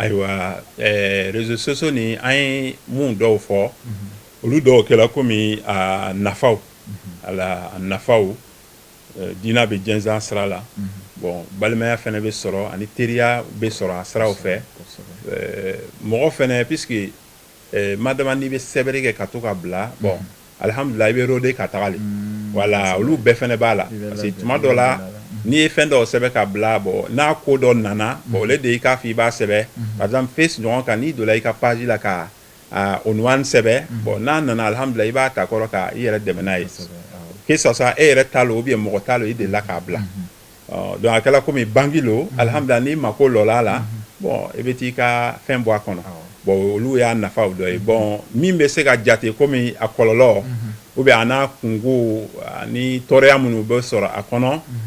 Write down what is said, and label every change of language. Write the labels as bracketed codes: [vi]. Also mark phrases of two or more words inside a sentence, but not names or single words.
[fr] ayiwa réseaux sociaux ni an ye mun dɔw fɔ olu dɔw kɛla komi a nafaw a nafaw diina bɛ jɛnsɛn sira la bon balimaya fɛnɛ bɛ sɔrɔ ani teriya bɛ sɔrɔ a siraw fɛ mɔgɔ fɛnɛ puisque madama n'i bɛ sɛbɛnni kɛ ka to ka bila bon alhamdulillah i bɛ rôder ka taga le voilà olu bɛɛ fɛnɛ b'a la parce que tuma dɔ la n'i ye fɛn dɔw sɛbɛn ka bila bon n'a ko dɔ nana bon ole de i k'a fɔ i b'a sɛbɛn par exemple face ɲɔgɔn kan n'i donna i ka page la ka unwani sɛbɛn bon n'a nana alhamdulillah i b'a ta kɔrɔ ka i yɛrɛ dɛmɛ n'a ye que ça soit e yɛrɛ ta lo ou bien mɔgɔ ta lo i delila k'a bila donc a kɛla komi bangi lo alhamdulillah n'i mako lɔla la bon i bɛ t'i ka fɛn bɔ a kɔnɔ bon olu y'a nafaw dɔ ye bon min bɛ se ka jate komi a kɔlɔlɔ ou bien a n'a kungo ni tɔɔrɔya minnu bɛ sɔrɔ a kɔnɔ